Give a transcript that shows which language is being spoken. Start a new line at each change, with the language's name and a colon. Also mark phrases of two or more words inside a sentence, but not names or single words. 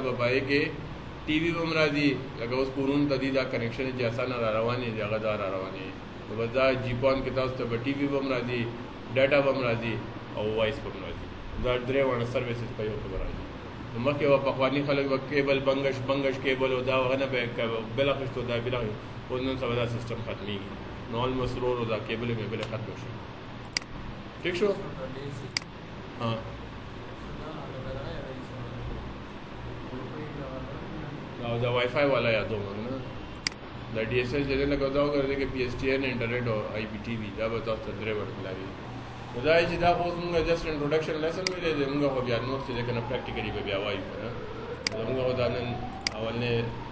Pashto: به پای کې ټي وي به هم راځي لکه اوس کورونو ته دي دا کنیکشن چې اسانه را روانې دي هغه دا را روانې نو بس دا جیپون کې تاسو ته به ټي وي به هم راځي ډاټا به هم راځي او وایس به هم راځي دا درې واړه سروسز په یو کې به راځي نو مخکې به پخواني خلک به کیبل بنګش کیبل او دا هغه نه به بل اخیستو دا بل اوس نن سبا دا سیسټم ختمېږي نو آلموسټ ورو دا کیبل مې بل ختم شو ٹھیک شو ها او دا وائی فائی والا یادوم نه دا डी एस एल چې لګو دا وګورئ چې
English: PSTN internet
Pashto: او آی پی ټي وي دا به تاسو ته درې ورته لګي نو دا چې دا اوس موږ
English: just introduction lesson
Pashto: ویلې موږ خو بیا نور چې کنه پریکټیکلی به بیا وایو کنه موږ دا نن اولنې